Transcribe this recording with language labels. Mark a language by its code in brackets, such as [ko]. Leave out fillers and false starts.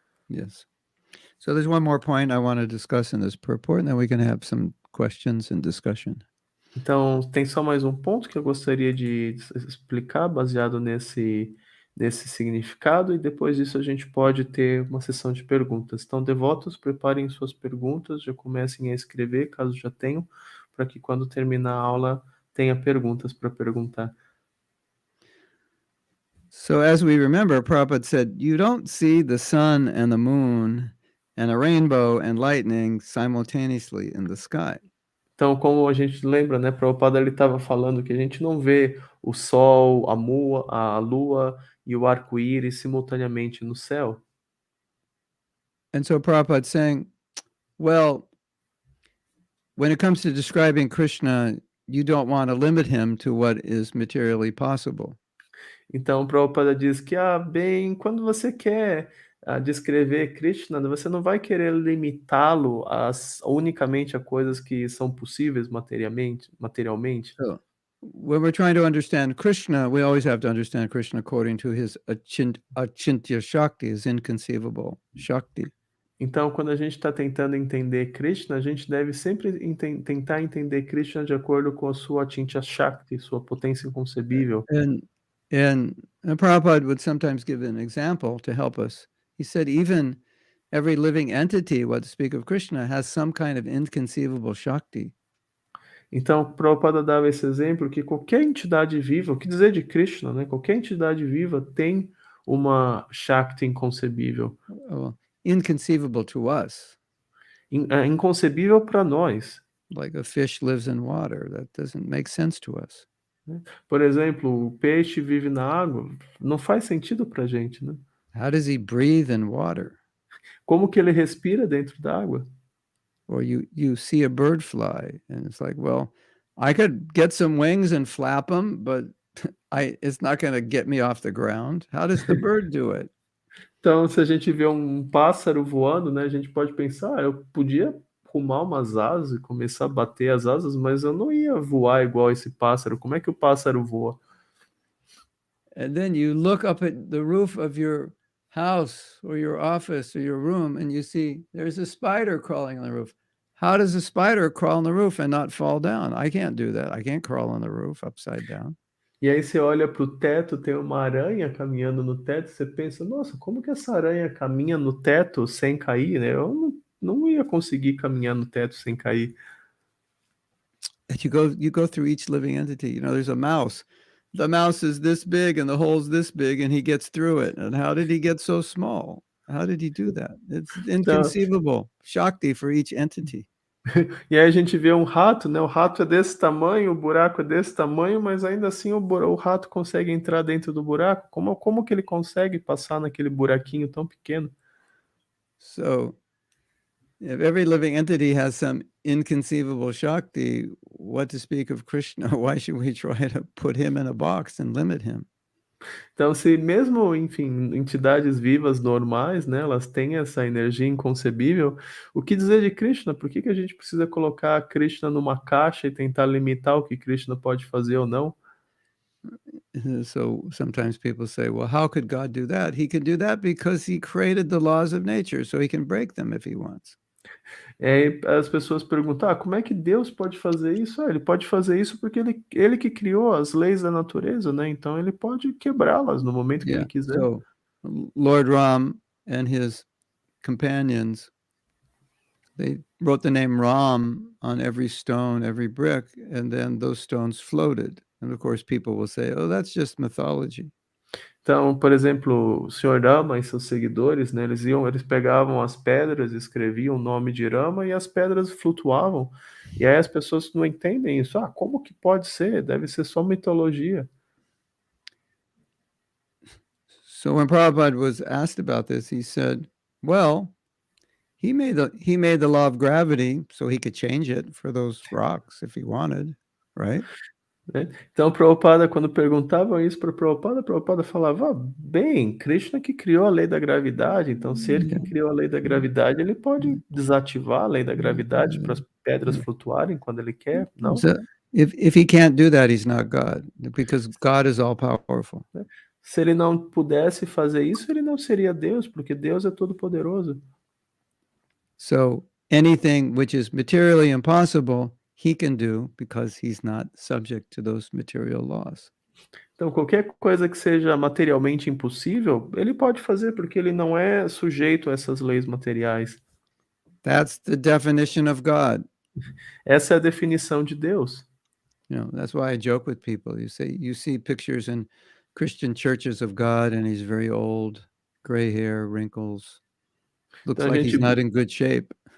[en] Yes. So there's one more point I want to discuss in this purport, and then we can have some questions and discussion. [pt] Então, tem só mais um ponto que eu gostaria de explicar baseado nesse significado, e depois disso a gente pode ter uma sessão de perguntas. Então, devotos, preparem suas perguntas, já comecem a escrever, caso já tenham, para que quando terminar a aula tenha perguntas para perguntar. [en] So as we remember, Prabhupada said, you don't see the sun and the moon and a rainbow and lightning simultaneously in the sky. [pt] Então, como a gente lembra, né, Prabhupada ele estava falando que a gente não vê o sol, a lua e o arco-íris simultaneamente no céu. [en] And so Prabhupada's saying, well, when it comes to describing Krishna, you don't want to limit him to what is materially possible. [pt] Então, o Prabhupada diz que, bem, quando você quer descrever Krishna, você não vai querer limitá-lo unicamente a coisas que são possíveis materialmente. [en] So, when we're trying to understand Krishna, we always have to understand Krishna according to his achintya Shakti, his inconceivable Shakti. [pt] Então, quando a gente está tentando entender Krishna, a gente deve sempre tentar entender Krishna de acordo com a sua achintya Shakti, sua potência inconcebível. [en] And Prabhupada would sometimes give an example to help us. He said even every living entity, what to speak of Krishna, has some kind of inconceivable Shakti. [pt] Então, Prabhupada dava esse exemplo que qualquer entidade viva, o que dizer de Krishna, né? Qualquer entidade viva tem uma Shakti inconcebível. [en] Inconceivable to us. [pt] Inconcebível para nós. [en] Like a fish lives in water. That doesn't make sense to us. [pt] Por exemplo, o peixe vive na água, não faz sentido para a gente, né? [en] How does he breathe in water? [pt] Como que ele respira dentro da água? [en] Or you see a bird fly, and it's like, well, I could get some wings and flap them, but it's not going to get me off the ground. How does the bird do it? [pt] Então, se a gente vê um pássaro voando, né, a gente pode pensar, eu podia arrumar umas asas e começar a bater as asas, mas eu não ia voar igual esse pássaro. Como é que o pássaro voa? [en] And then you look up at the roof of your house or your office or your room and you see there's a spider crawling on the roof. How does a spider crawl on the roof and not fall down? I can't do that. I can't crawl on the roof upside down. [pt] E aí você olha para o teto, tem uma aranha caminhando no teto, você pensa, nossa, como que essa aranha caminha no teto sem cair, né? Eu não ia conseguir caminhar no teto sem cair. [en] And you go through each living entity. You know, there's a mouse. The mouse is this big and the hole's this big and he gets through it. And how did he get so small? How did he do that? It's inconceivable. Shakti for each entity. [pt] E aí a gente vê um rato, né? O rato é desse tamanho, o buraco é desse tamanho, mas ainda assim o rato consegue entrar dentro do buraco. Como que ele consegue passar naquele buraquinho tão pequeno? [en] So, if every living entity has some inconceivable Shakti, what to speak of Krishna? Why should we try to put him in a box and limit him? [pt] Então, se mesmo, enfim, entidades vivas normais, né, elas têm essa energia inconcebível, o que dizer de Krishna? Por que a gente precisa colocar Krishna numa caixa e tentar limitar o que Krishna pode fazer ou não? [en] So sometimes people say, well, how could God do that? He can do that because he created the laws of nature, so he can break them if he wants. [pt] Aí as pessoas perguntam, como é que Deus pode fazer isso? Ele pode fazer isso porque ele que criou as leis da natureza, né? Então ele pode quebrá-las no momento que ele quiser. [en] So Lord Ram and his companions, they wrote the name Ram on every stone, every brick, and then those stones floated. And of course people will say, oh, that's just mythology. [pt] Então, por exemplo, o Sr. Rama e seus seguidores, né, eles pegavam as pedras, escreviam o nome de Rama e as pedras flutuavam. E aí as pessoas não entendem isso. Como que pode ser? Deve ser só mitologia. [en] So when Prabhupada was asked about this, he said, well, he made the law of gravity so he could change it for those rocks if he wanted, right? [pt] Né? Então, Prabhupada, quando perguntavam isso para Prabhupada falava, bem, Krishna que criou a lei da gravidade, então se ele que criou a lei da gravidade, ele pode desativar a lei da gravidade para as pedras flutuarem quando ele quer, não? [en] So if he can't do that, he's not God, because God is all powerful. [pt] Se ele não pudesse fazer isso, ele não seria Deus, porque Deus é todo poderoso. [en] So anything which is materially impossible, he can do because he's not subject to those material laws. [pt] Então, qualquer coisa que seja materialmente impossível, ele pode fazer porque ele não é sujeito a essas leis materiais. [en] That's the definition of God. [pt] Essa é a definição de Deus. [en] You know, that's why I joke with people. You see pictures in Christian churches of God and he's very old, gray hair, wrinkles. Looks like he's not in good shape.